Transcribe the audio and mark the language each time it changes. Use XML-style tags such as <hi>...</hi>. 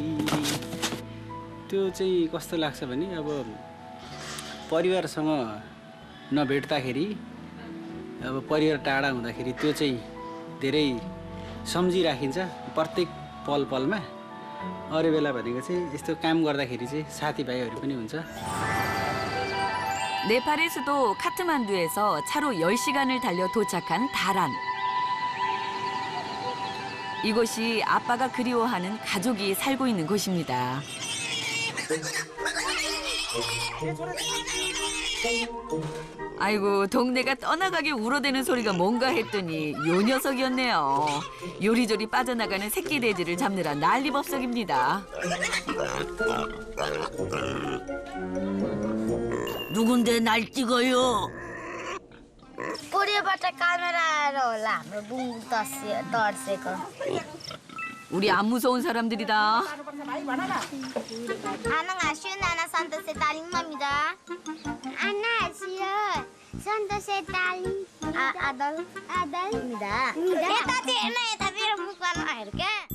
<ne>त्यो चाहिँ कस्तो लाग्छ भने अब परिवारसँग नभेट्दाखेरि अब परिवार टाढा हुँदाखेरि त्यो चाहिँ धेरै सम्झिराखिन्छ प्रत्येक पलमा अरू बेला भनेको चाहिँ यस्तो काम गर्दाखेरि चाहिँ साथीभाइहरू पनि हुन्छ</ne> <ko>네팔의 수도 카트만두에서 차로 10시간을 달려 도착한 다란. 이곳이 아빠가 그리워하는 가족이 살고 있는 곳입니다. 아이고, 동네가 떠나가게 울어대는 소리가 뭔가 했더니 요 녀석이었네요. 요리조리 빠져나가는 새끼 돼지를 잡느라 난리법석입니다. 누군데 날 찍어요?</ko> <ne>कोरियाबाट कामेरा आएर होला हाम्रो बुङ तर्सेको</ne> <ko>우리 안 무서운 사람들이다. 안녕하세요. 나나 산토세 딸입니다. 안녕하세요. 산토세 딸 아들입니다. 여기다 대나 여기다 비를 묶어놔 이렇게.</ko>